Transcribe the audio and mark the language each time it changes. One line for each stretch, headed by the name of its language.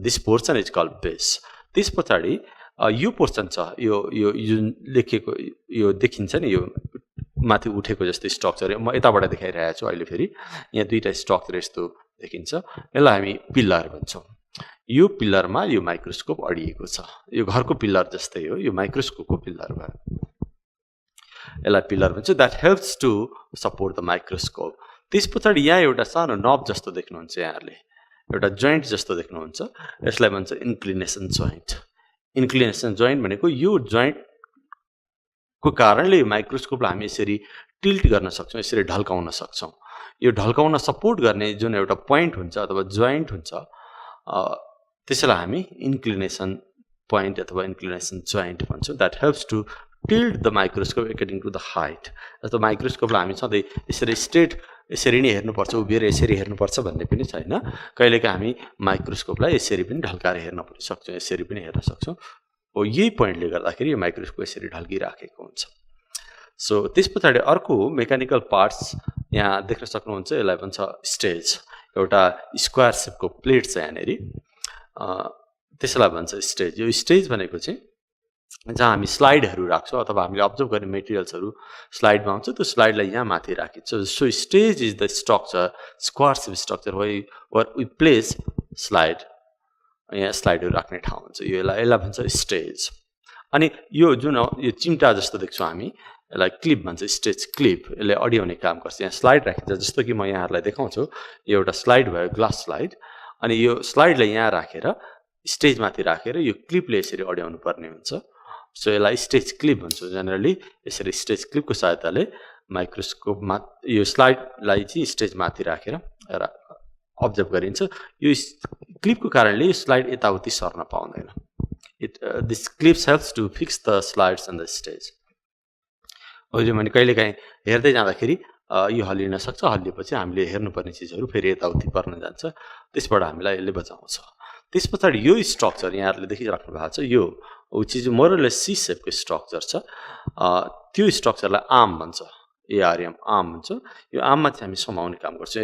English: This portion is called base.
Nepali: त्यस पछाडि यो पोर्सन छ, यो यो जुन लेखिएको यो देखिन्छ नि, यो माथि उठेको जस्तो स्ट्रक्चर म यताबाट देखाइरहेको छु। अहिले फेरि यहाँ दुईवटा स्ट्रक्चर यस्तो देखिन्छ, यसलाई हामी पिल्लर भन्छौँ। यो पिल्लरमा यो माइक्रोस्कोप अडिएको छ। यो घरको पिल्लर जस्तै हो, यो माइक्रोस्कोपको पिल्लर भयो, यसलाई पिल्लर भन्छ।
English: That helps to support the microscope.
Nepali: त्यस पछाडि यहाँ एउटा सानो नब जस्तो देख्नुहुन्छ, यहाँहरूले एउटा जोइन्ट जस्तो देख्नुहुन्छ, यसलाई भन्छ इन्क्लिनेसन जोइन्ट। इन्क्लिनेसन जोइन्ट भनेको यो जोइन्टको कारणले माइक्रोस्कोपलाई हामी यसरी टिल्ट गर्न सक्छौँ, यसरी ढल्काउन सक्छौँ। यो ढल्काउन सपोर्ट गर्ने जुन एउटा पोइन्ट हुन्छ अथवा जोइन्ट हुन्छ त्यसैलाई हामी इन्क्लिनेसन पोइन्ट अथवा इन्क्लिनेसन जोइन्ट भन्छौँ।
English: That helps to tilt the microscope according to the height.
Nepali: जस्तो माइक्रोस्कोपलाई हामी सधैँ यसरी स्ट्रेट यसरी नै हेर्नुपर्छ, उभिएर यसरी हेर्नुपर्छ भन्ने पनि छैन। कहिलेकाहीँ हामी माइक्रोस्कोपलाई यसरी पनि ढल्काएर हेर्न पनि सक्छौँ, यसरी पनि हेर्न सक्छौँ। हो यही पोइन्टले गर्दाखेरि यो माइक्रोस्कोप यसरी ढल्किराखेको हुन्छ। सो त्यस पछाडि अर्को मेकानिकल पार्ट्स यहाँ देख्न सक्नुहुन्छ, यसलाई भन्छ स्टेज। एउटा स्क्वायर सेपको प्लेट छ यहाँनिर, त्यसलाई भन्छ स्टेज। यो स्टेज भनेको चाहिँ जहाँ हामी स्लाइडहरू राख्छौँ अथवा हामीले अब्जर्भ गर्ने मेटेरियल्सहरू स्लाइडमा आउँछ, त्यो स्लाइडलाई यहाँ माथि राखिन्छ।
English: So stage is the structure, square shape structure where we place slide.
Nepali: यहाँ स्लाइडहरू राख्ने ठाउँ हुन्छ, यसलाई भन्छ स्टेज। अनि यो जुन यो चिम्टा जस्तो देख्छौँ हामी, यसलाई क्लिप भन्छ, स्टेज क्लिप। यसले अडियाउने काम गर्छ। यहाँ स्लाइड राखिन्छ, जस्तो कि म यहाँहरूलाई देखाउँछु। यो एउटा स्लाइड भयो, ग्लास स्लाइड। अनि यो स्लाइडलाई यहाँ राखेर स्टेजमाथि राखेर यो क्लिपले यसरी अड्याउनु पर्ने हुन्छ। सो यसलाई स्टेज क्लिप भन्छौँ जेनरली। यसरी स्टेज क्लिपको सहायताले माइक्रोस्कोपमा यो स्लाइडलाई चाहिँ स्टेजमाथि राखेर अब्जर्भ गरिन्छ। यो क्लिपको कारणले यो स्लाइड यताउति सर्न पाउँदैन।
English: This clips helps to fix the slides on the stage.
Nepali: अहिले मैले कहिलेकाहीँ हेर्दै जाँदाखेरि यो हल्लिन सक्छ, हल्लिएपछि हामीले हेर्नुपर्ने चिजहरू फेरि यताउति पर्न जान्छ, त्यसबाट हामीलाई यसले बचाउँछ। त्यस पछाडि यो स्ट्रक्चर यहाँहरूले देखिराख्नु भएको छ, यो चिज मोरलेस सी सेपको स्ट्रक्चर छ। त्यो स्ट्रक्चरलाई आर्म भन्छ, एआरएम आर्म भन्छ। यो आर्ममा चाहिँ हामी समाउने काम गर्छौँ।